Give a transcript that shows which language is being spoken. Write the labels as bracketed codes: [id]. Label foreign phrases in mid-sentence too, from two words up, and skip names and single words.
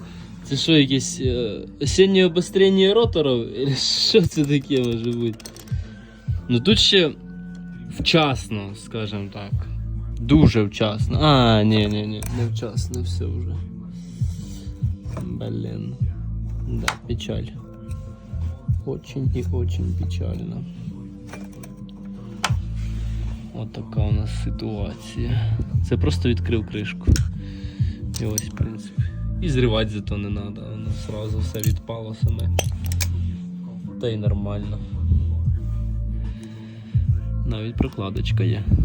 [uk] Це що, якесь осіннє обострення роторів? Що це таке може бути? Ну тут ще вчасно, скажімо так. Дуже вчасно. А, ні, не вчасно, все вже. Блін. [ru] Да, печаль. Очень и очень печально. [uk] От така у нас ситуація. Це просто відкрив кришку. І ось, в принципі. І зривати зато не треба, воно одразу все відпало саме. Та й нормально. Навіть прокладочка є.